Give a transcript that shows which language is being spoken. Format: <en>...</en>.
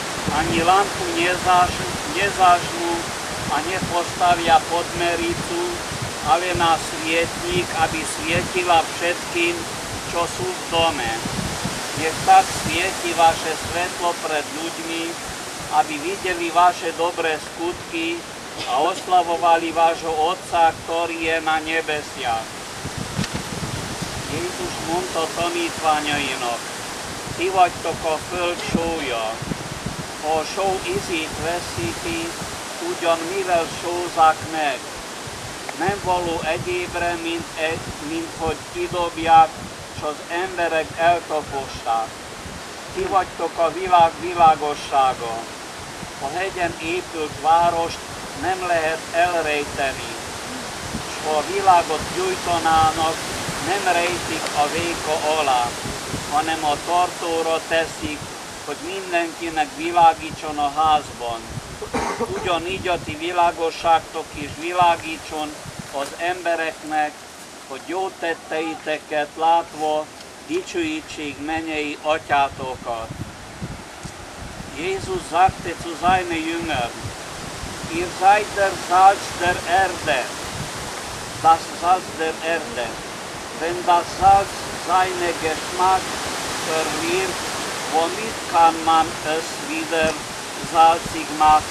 <sk>Ani lampu nezažnú a nepostavia pod mericu, ale na svietnik, aby svietila všetkým, čo sú v dome. Nech tak svieti vaše svetlo pred ľuďmi, aby videli vaše dobré skutky a oslavovali vášho Otca, ktorý je na nebesiach.</sk> <hu>Jézus mondta tanítványainak: Ti vagytok a föld sója. Ha a só ízét veszíti, ugyan mivel sózzák meg? Nem való egyébre, mint hogy kidobják, s az emberek eltapossák. Ti vagytok a világ világossága. A hegyen épült várost nem lehet elrejteni, s ha a világot gyújtanának, nem rejtik a véka alá, hanem a tartóra teszik, hogy mindenkinek világítson a házban. Ugyanígy a ti világosságtok is világítson az embereknek, hogy jó tetteiteket látva dicsőítsék mennyei atyátokat.</hu> <de>Jézus sagte zu seinen Jüngern: Ihr seid der Salz der Erde, das Salz der Erde. Wenn das Salz seinen Geschmack verliert, womit kann man es wieder salzig machen?</de>